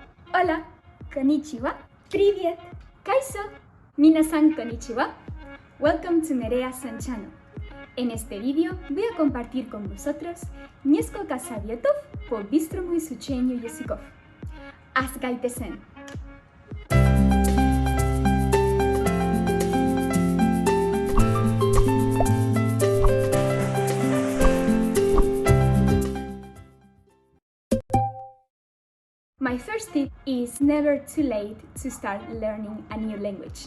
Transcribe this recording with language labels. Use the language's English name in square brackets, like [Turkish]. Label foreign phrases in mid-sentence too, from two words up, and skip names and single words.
[Spanish] Hola, [Japanese] konnichiwa, привет, kaiso, 皆さんこんにちは. [English] Welcome to NEREASAN Channel. [Spanish] En este vídeo voy a compartir con vosotros [Russian] несколько советов по быстрому изучению языков. Asgaitesen. [English] My first tip is never too late to start learning a new language.